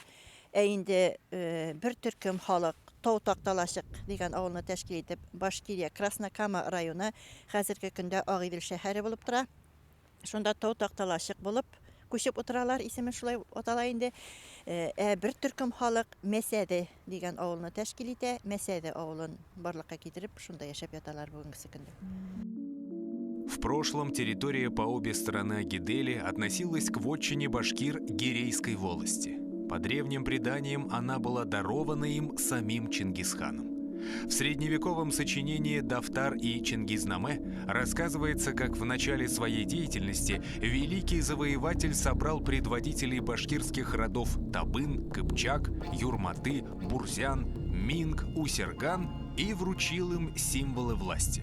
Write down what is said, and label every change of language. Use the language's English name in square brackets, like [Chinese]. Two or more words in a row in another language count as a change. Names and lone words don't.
[Tatar] Инде бер төркем халык Токталачук дигән авылны тәшкил итеп Башкирия Краснокама районы хәзерге көндә Агидел шәһәре булып тора. Шунда Токталачук булып күчеп утыралар, исеме шулай атала инде. Бер төркем халык Мәсәде дигән авылны тәшкил итә. Мәсәде авылын барлыкка китереп, шунда яшәп яталар бүгенге көндә. [Russian] В прошлом территория по обе стороны Агидели относилась к вотчине башкир Гирейской волости. По древним преданиям она была дарована им самим Чингисханом. В средневековом сочинении «Дафтар и Чингизнаме» рассказывается, как в начале своей деятельности великий завоеватель собрал предводителей башкирских родов Табын, Кыпчак, Юрматы, Бурзян, Минг, Усерган и вручил им символы власти.